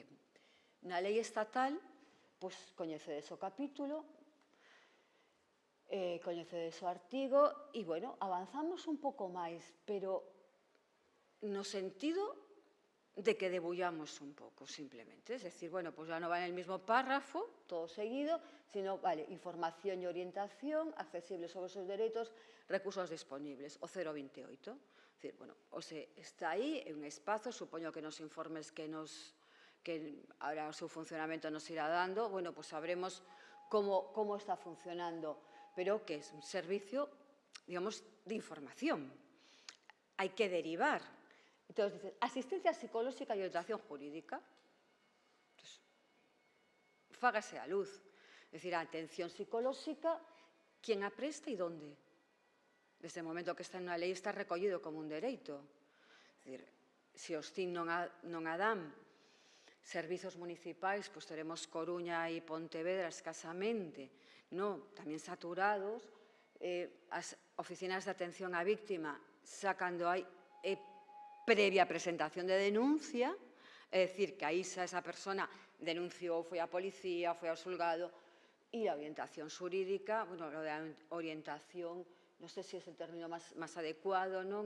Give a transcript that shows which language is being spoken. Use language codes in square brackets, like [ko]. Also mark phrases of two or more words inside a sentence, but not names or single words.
[gl] Na lei estatal, pois, coñecedes o capítulo, coñecedes o artigo, e, bueno, avanzamos un pouco máis, pero no sentido de que debullamos un pouco, simplemente. [es] Es decir, bueno, pues ya no va en el mismo párrafo, todo seguido, sino, vale, información y orientación, accesible sobre sus derechos, recursos disponibles, o 028. Es decir, bueno, o sea, [gl] está aí, en un espazo, supoño que nos informes que ahora o seu funcionamento nos irá dando, [es] bueno, pues sabremos cómo está funcionando, pero que es un servicio, digamos, de información. Hay que derivar. Entonces, dices, asistencia psicológica y orientación jurídica. [gl] Entonces, fágase a luz. [es] Es decir, atención psicológica, ¿quién [gl] a presta e [es] dónde? [gl] Desde o momento que está en unha lei está recollido como un dereito. [es] Es decir, [gl] se os CIN non a dan servizos municipais, pois teremos Coruña e Pontevedra escasamente, no, tamén saturados, as oficinas de atención á víctima sacando aí previa presentación de denuncia, é dicir, que aí xa esa persona denunciou, foi á policía, foi ao xulgado, e a orientación xurídica, [es] bueno, lo de orientación, [gl] non sei se é o término máis adecuado, non?